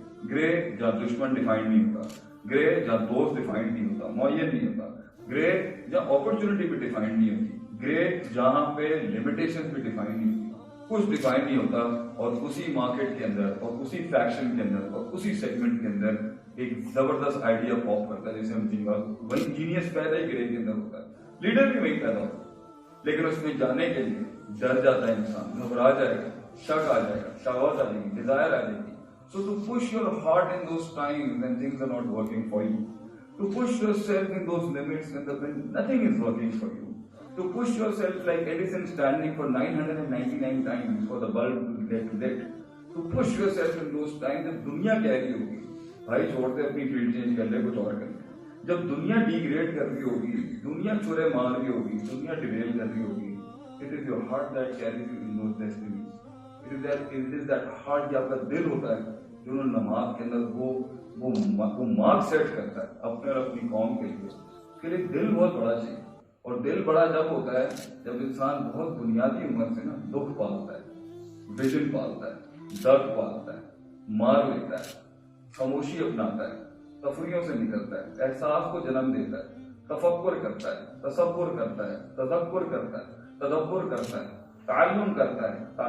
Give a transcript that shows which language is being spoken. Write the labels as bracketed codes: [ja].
[ur] گرے جہاں دشمن ڈیفائنڈ نہیں ہوتا, گرے جہاں دوست ڈیفائنڈ نہیں ہوتا, معین نہیں ہوتا, گرے جہاں اپرچونٹی بھی ڈیفائنڈ نہیں ہوتی, گرے جہاں پہ لمیٹیشن بھی ڈیفائن نہیں ہوتی, کچھ ڈیفائن نہیں ہوتا, اور اسی مارکیٹ کے اندر اور اسی فیکشن کے اندر اور اسی سیگمنٹ کے اندر ایک زبردست آئیڈیا پاپ کرتا ہے, جیسے ہم وہی جینیس پیدا ہی گرے کے اندر ہوتا ہے, لیڈر بھی وہی پیدا ہوتا ہے. لیکن اس میں جانے کے لیے ڈر جاتا ہے انسان, گھبرا جائے گا, شک آ جائے گا, شہوت آ جائے گی, ڈیزائر آ جائے گی. [en] So to push your heart in those times when things are not working for you, to push yourself in those limits when nothing is working for you, to push yourself like Edison standing for 999 times for the bulb to get lit, to push yourself in those times [ur] جب دنیا کہہ رہی ہوگی بھائی چھوڑ دے اپنی field change کر لے, کچھ اور کر لے, جب دنیا ڈیگریڈ کر رہی ہوگی, [en] دنیا چورے مار رہی ہوگی, دنیا ڈیویل کر رہی ہوگی, It is your heart that carries you in those destinies. It is that heart, [ur] کہ آپ کا دل ہوتا ہے جو نماز کے اندر وہ مارک سیٹ کرتا ہے اپنے اور اپنی قوم کے لیے. اس کے لیے دل بہت بڑا چاہیے. اور دل بڑا جب ہوتا ہے جب انسان بہت بنیادی عمر سے نا دکھ پالتا ہے, ویژن پالتا ہے, درد پالتا ہے, مار لیتا ہے, خاموشی اپناتا ہے, تفریحوں سے نکلتا ہے, احساس کو جنم دیتا ہے, تفکر کرتا ہے, تصور کرتا ہے, تذکر کرتا ہے, تدبر کرتا ہے, تعلم کرتا ہے.